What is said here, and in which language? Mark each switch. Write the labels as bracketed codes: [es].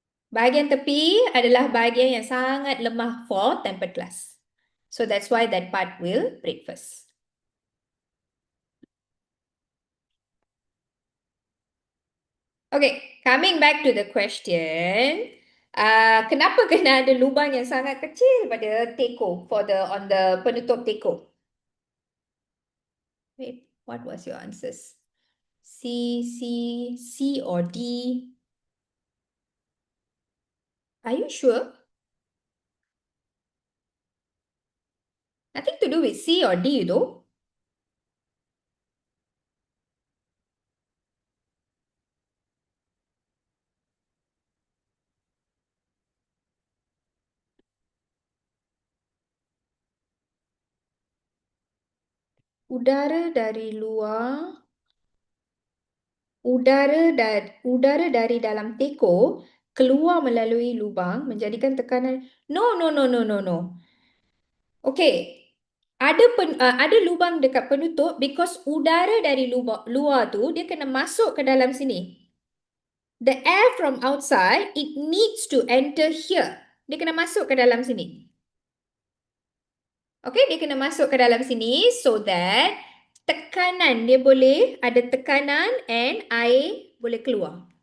[ms] Bahagian tepi adalah bahagian yang sangat lemah [en] for tempered glass. So that's why that part will break first. Okay, coming back to the question. [ms] Kenapa kena ada lubang yang sangat kecil pada teko [en] on the [ms] penutup teko? [en] Wait, what was your answers? C or D? Are you sure? Nothing to do with C or D though. [ms] Udara dari luar, udara dari dalam teko keluar melalui lubang menjadikan tekanan. [en] No, no, no, no, no, no. Okay. [ms] Ada lubang dekat penutup because udara dari luar tu dia kena masuk ke dalam sini. [en] The air from outside, it needs to enter here. [ms] Dia kena masuk ke dalam sini. Okay, dia kena masuk ke dalam sini [en] so that [ms] tekanan dia boleh, ada tekanan and air boleh keluar.